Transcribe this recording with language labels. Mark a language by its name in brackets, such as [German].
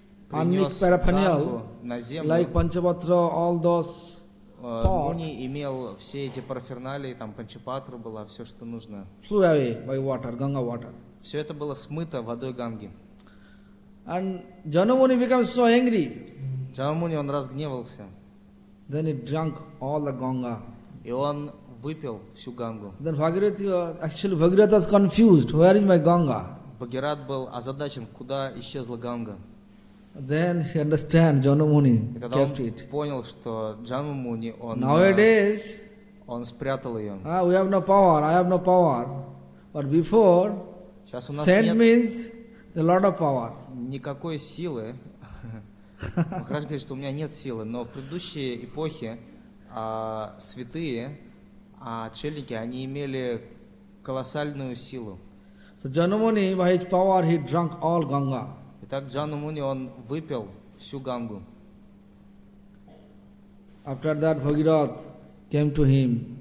[English] Анник парафаниал, like панчапатра, all those pot. [Russian] Муни имел все эти параферналии, там панчапатра была, все, что нужно. [English] Flew away by water, Ganga water. [Russian] Все это было смыто водой Ганги. [English] And Jannumani became so angry. [Russian] Jannumani, он разгневался. [English] Then he drank all the Ganga. [Russian] И он выпил всю Гангу. [English] Then Bhagirath, actually Bhagirath was confused. Where is my Ganga? [Russian] Bhagirath был озадачен, куда исчезла Ганга. [English] Then he understand Jannumani kept it. [Russian] Понял, что Jannumani он. [English] Nowadays, [Russian] он спрятал ее. [English] We have no power. I have no power. But before, send means a lot of power. [Russian] Никакой силы. Махарадж говорит, что у меня нет силы. Но в предыдущие эпохи святые, отшельники, они имели колоссальную силу. So Jannumani by his power he drank all Ganga. Итак, Jannumani он выпил всю Гангу. [English] After that, Bhagirath came to him.